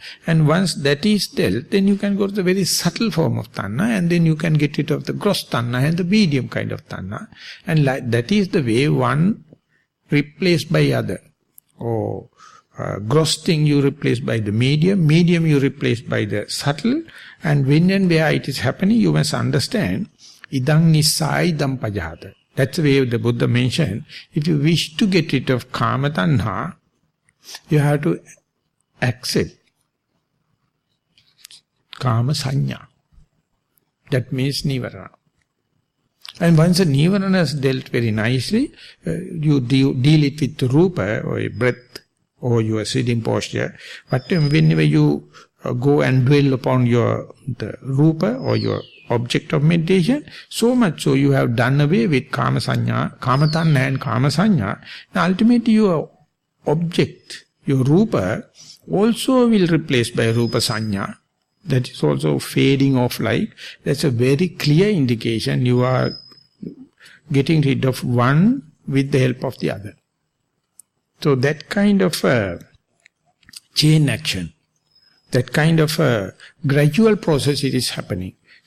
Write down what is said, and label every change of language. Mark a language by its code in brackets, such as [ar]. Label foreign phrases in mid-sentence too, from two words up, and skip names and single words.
[en] And once that is dealt, then you can go to the very subtle form of tanha, and then you can get rid of the gross tanha and the medium kind of tanha. And that is the way one replaced by other. Or gross thing you replace by the medium you replace by the subtle, and when and where it is happening, you must understand, [pi] idang nissai idam pajahata. [en] That's the way the Buddha mentioned, if you wish to get rid of [pi] kama tanha, [en] you have to accept [pi] kama sanya. [en] That means nirvana. And once the nirvana is dealt very nicely, you deal it with rupa or a breath or your sitting posture. But whenever you go and dwell upon the rupa or your object of meditation, so much so you have done away with [pi] kama sanya, kama tanha [en] and [pi] kama sanya. [en] And ultimately your object, your rupa, also will replace by [pi] rupa sanya. [en] That is also fading off like. That's a very clear indication you are getting rid of one with the help of the other. So that kind of chain action, that kind of gradual process it is happening.